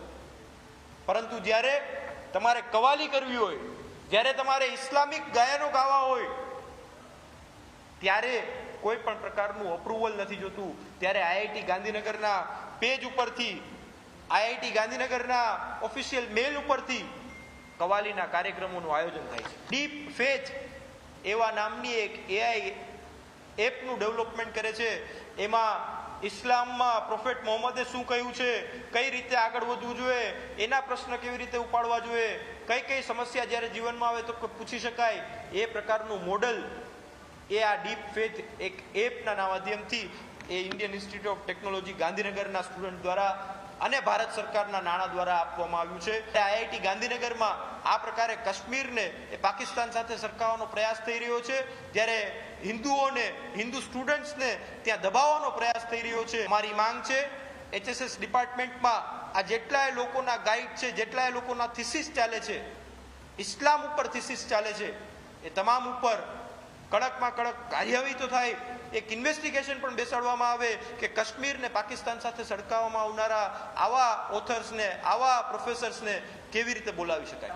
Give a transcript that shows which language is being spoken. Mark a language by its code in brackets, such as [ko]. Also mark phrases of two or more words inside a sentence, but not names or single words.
[gu] પરંતુ જ્યારે તમારે કવાલી કરવી હોય, જ્યારે તમારે ઇસ્લામિક ગાયનો ગાવા હોય ત્યારે કોઈ પણ પ્રકારનું અપ્રૂવલ નથી જોતું। ત્યારે આઈઆઈટી ગાંધીનગરના પેજ ઉપરથી આઈઆઈટી ગાંધીનગરના [en] official mail [gu] ઉપરથી કવાલીના કાર્યક્રમોનું આયોજન થાય છે। ડીપ ફેથ એવા નામની એક એઆઈ એપનું ડેવલપમેન્ટ કરે છે। એમાં ઇસ્લામમાં પ્રોફેટ મોહમ્મદે શું કહ્યું છે, કઈ રીતે આગળ વધવું જોઈએ, એના પ્રશ્ન કેવી રીતે ઉપાડવા જોઈએ, કઈ કઈ સમસ્યા જ્યારે જીવનમાં આવે તો પૂછી શકાય એ પ્રકારનું મૉડલ એ આ ડીપ ફેથ એક એપના માધ્યમથી એ ઇન્ડિયન ઇન્સ્ટિટ્યૂટ ઑફ ટેક્નોલૉજી ગાંધીનગરના સ્ટુડન્ટ દ્વારા અને ભારત સરકારના નાણાં દ્વારા આપવામાં આવ્યું છે। આઈઆઈટી ગાંધીનગરમાં આ પ્રકારે કાશ્મીરને એ પાકિસ્તાન સાથે સરખાવવાનો પ્રયાસ થઈ રહ્યો છે, જ્યારે હિન્દુઓને હિન્દુ સ્ટુડન્ટ્સને ત્યાં દબાવવાનો પ્રયાસ થઈ રહ્યો છે। અમારી માંગ છે એચએસએસ ડિપાર્ટમેન્ટમાં આ જેટલાય લોકોના ગાઈડ છે, જેટલાય લોકોના થીસીસ ચાલે છે, ઇસ્લામ ઉપર થીસીસ ચાલે છે, એ તમામ ઉપર કડકમાં કડક કાર્યવાહી તો થાય, એક ઇન્વેસ્ટિગેશન પણ બેસાડવામાં આવે કે કાશ્મીરને પાકિસ્તાન સાથે સરખાવવામાં આવનારા આવા ઓથર્સને, આવા પ્રોફેસર્સને કેવી રીતે બોલાવી શકાય।